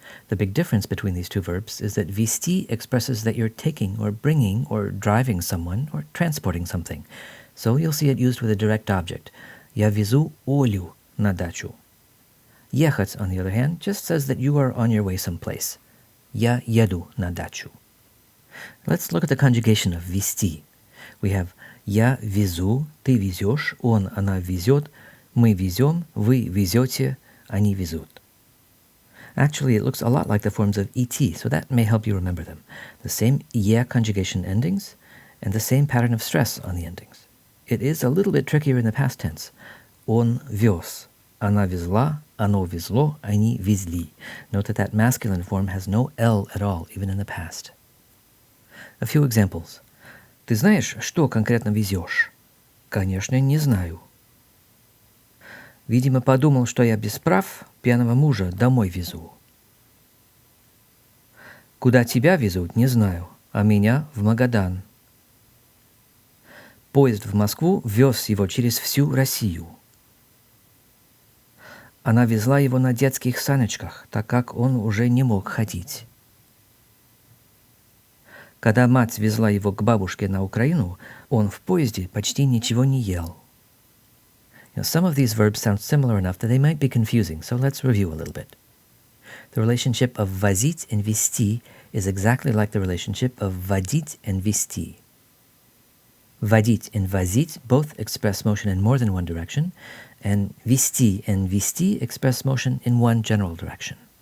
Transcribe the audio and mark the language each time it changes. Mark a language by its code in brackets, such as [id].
[en] The big difference between these two verbs is that везти expresses that you're taking or bringing or driving someone or transporting something. So you'll see it used with a direct object. [ru] Я везу Олю на дачу. [en] Ехать, on the other hand, just says that you are on your way someplace. [ru] Я еду на дачу. [en] Let's look at the conjugation of везти. We have [ru] я везу, ты везешь, он, она везет, мы везем, вы везете, они везут. [en] Actually, it looks a lot like the forms of et, so that may help you remember them. The same «е» conjugation endings, and the same pattern of stress on the endings. It is a little bit trickier in the past tense. [ru] Он вез, она везла, оно везло, они везли. [en] Note that masculine form has no L at all, even in the past. A few examples. [ru] Ты знаешь, что конкретно везешь? Конечно, не знаю. Видимо, подумал, что я без прав, пьяного мужа домой везу. Куда тебя везут, не знаю, а меня в Магадан. Поезд в Москву вез его через всю Россию. Она везла его на детских саночках, так как он уже не мог ходить. Когда мать везла его к бабушке на Украину, он в поезде почти ничего не ел. [en] Now, some of these verbs sound similar enough that they might be confusing, so let's review a little bit. The relationship of возить and везти is exactly like the relationship of водить and везти. Водить and возить both express motion in more than one direction, and везти and везти express motion in one general direction.